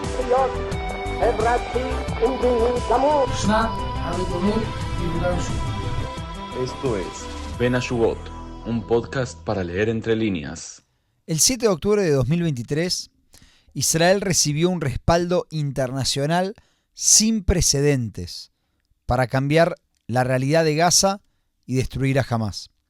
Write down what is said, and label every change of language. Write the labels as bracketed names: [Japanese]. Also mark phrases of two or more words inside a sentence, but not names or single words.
[Hebrew] להיות חברתי ומדיני גמור. שנת הריבונות ביהודה ושומרון. [Spanish] Esto es Ben Ashugot, un podcast para leer entre líneas. El 7 de octubre de 2023, Israel recibió un respaldo internacional sin precedentes para cambiar la realidad de Gaza y destruir a Hamás.